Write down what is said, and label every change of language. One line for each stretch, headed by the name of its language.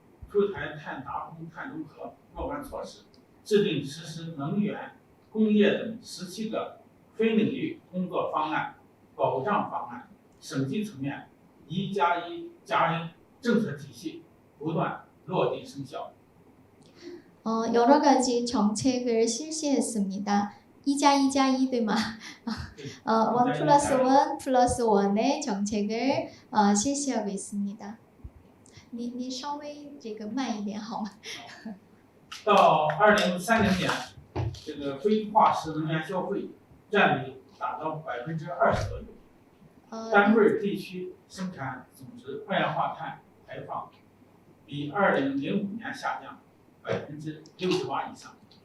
Chinese: 出台碳达峰、碳中和若干措施，制定实施能源、工业等17个非领域工作方案、保障方案，省级层面1+1+N政策体系不断落地生效。
Korean: 여러 가지 정책을 실시했습니다.
Chinese: 2+2+2 对吗？
Korean: 1+1+1의 정책을 실시하고 있습니다.
Chinese: 你稍微这个慢一点好吗？到2030年，这个非化石能源消费占比达到20%左右，单位地区生产总值二氧化碳排放比2005年下降68%以上。